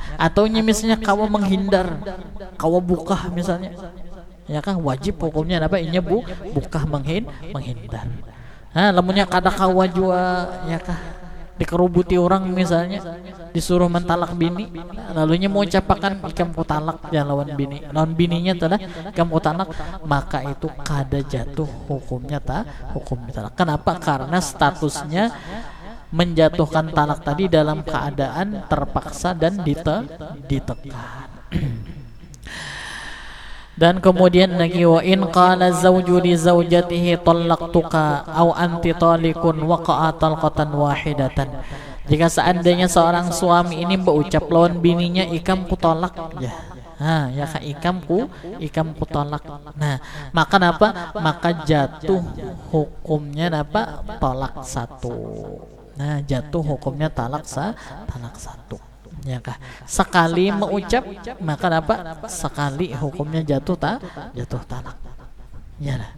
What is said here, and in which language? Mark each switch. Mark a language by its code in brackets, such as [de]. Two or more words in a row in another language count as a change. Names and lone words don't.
[bjn] Atau misalnya kawa menghindar, kawa buka misalnya ya kah, wajib hukumnya inya buka menghindar. Nah lamunnya kada kawa jua ya kah, dikerubuti orang misalnya, disuruh mentalak bini, lalunya mau ucapakan ikam talak ya lawan bini, lawan bininya telah ikam talak, maka itu kada jatuh hukumnya talak. [id] Kenapa? Karena statusnya menjatuhkan talak tadi dalam keadaan terpaksa dan ditekan. Dan kemudian lagi, [ar] وإن قال الزوج لزوجته طلقتك أو أنت طالق وقع طلقة واحدة. [id] Jika seandainya seorang suami ini berucap [bjn] lawan bininya, ikam ku tolak ya. Nah, ya kah, ikam ku tolak. [id] Nah, maka jatuh hukumnya tolak satu. Nah, jatuh hukumnya talak satu. Ya kah, sekali mengucap maka sekali hukumnya jatuh talak ya lah.